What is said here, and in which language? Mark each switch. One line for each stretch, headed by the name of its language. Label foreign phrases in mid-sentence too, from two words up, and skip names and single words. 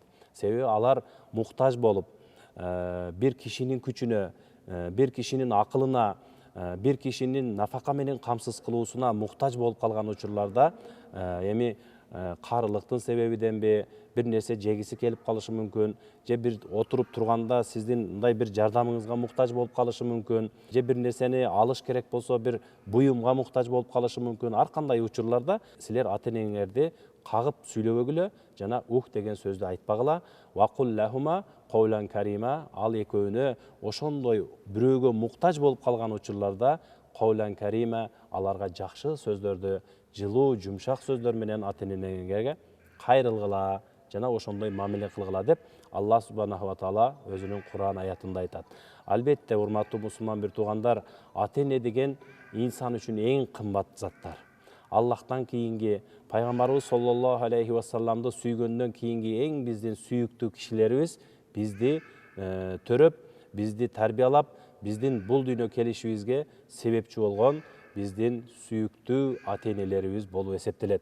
Kyrgyz: Себеби алар муктаж болуп, бир кишинин күчүнө, бир кишинин акылына, бир кишинин нафака менен камсыз кылуусуна муктаж болуп калган учурларда, эми карылыктын себебиденби, бир нерсе жегиси келип калышы мүмкүн, же бир отуруп турганда сиздин мындай бир жардамыңызга муктаж болуп калышы мүмкүн, же бир нерсени алыш керек болсо бир буюмга муктаж болуп калышы мүмкүн. Ар кандай учурларда силер ата энеңерди кагып сүйлөбөгүлө, жана деген сөздү айтпагыла.
Arabic: وقل لهما قولا كريما,
Kyrgyz: ал экөөнө ошондой бирөөгө муктаж болуп калган учурларда
Arabic: قولا كريما,
Kyrgyz: аларга жакшы сөздөрдү, жылуу, жумшак сөздөр менен ата энеңерге кайрылгыла, жана ошондой мамиле кылгыла деп Аллах
Arabic: سبحانه وتعالى
Kyrgyz: өзүнүн Куран аятында айтат. Албетте, урматтуу мусулман бир туугандар, ата эне деген инсан үчүн эң кымбат заттар. Аллахтан кийинки, пайгамбарыбыз
Arabic: صلى الله عليه وسلم
Kyrgyz: сүйгөндөн кийинки эң биздин сүйүктүү кишилерибиз, бизди төрөп, бизди тарбиялап, биздин бул дүйнө келишибизге себепчи болгон биздин сүйүктүү ата энелерибиз болуп эсептелет.